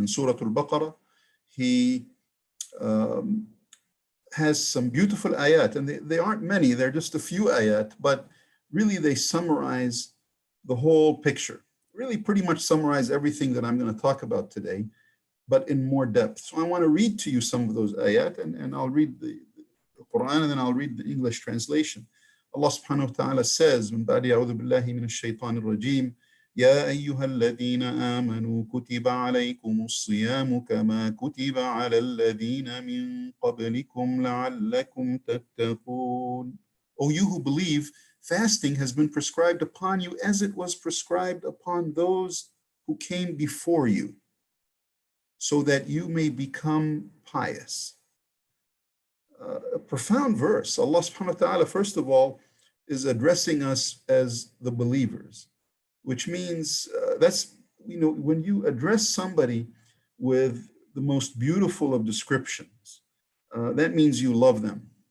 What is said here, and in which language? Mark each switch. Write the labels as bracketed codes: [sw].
[en] In Surah Al-Baqarah, he has some beautiful ayat, and they aren't many, they're just a few ayat, but really they summarize the whole picture, really pretty much summarize everything that I'm going to talk about today, but in more depth. So I want to read to you some of those ayat, and I'll read the Quran, and then I'll read the English translation. Allah subhanahu wa ta'ala says, [ar] من بعد أعوذ بالله من الشيطان الرجيم يا أيها الذين آمنوا كتب عليكم الصيام كما كتب على الذين من قبلكم لعلكم تتقون. [en] O you who believe, fasting has been prescribed upon you as it was prescribed upon those who came before you, so that you may become pious. A profound verse. Allah subhanahu wa ta'ala, first of all, is addressing us as the believers, which means that's, when you address somebody with the most beautiful of descriptions, that means you love them.